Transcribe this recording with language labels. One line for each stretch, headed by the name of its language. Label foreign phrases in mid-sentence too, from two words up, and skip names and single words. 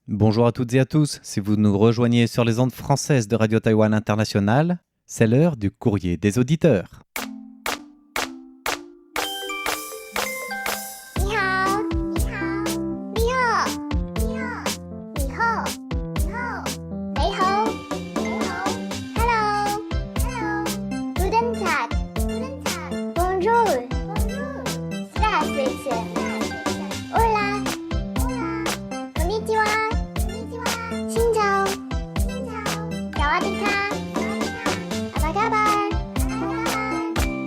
French: Bonjour à toutes et à tous, si vous nous rejoignez sur les ondes françaises de Radio Taïwan International, c'est l'heure du courrier des auditeurs.
Chinese: 你好，你好，你好，你好，你好，你好，你好，你好，
English: Hello, Hello,
German: Guten Tag, Guten Tag,
French: Bonjour, Bonjour, Здравствуйте,
Spanish: Hola, Hola,
Japanese: こんにちは、こんにちは,
Vietnamese: Xin chào, Xin chào,
Indonesian: Sawadika, Apa kabar, Apa kabar.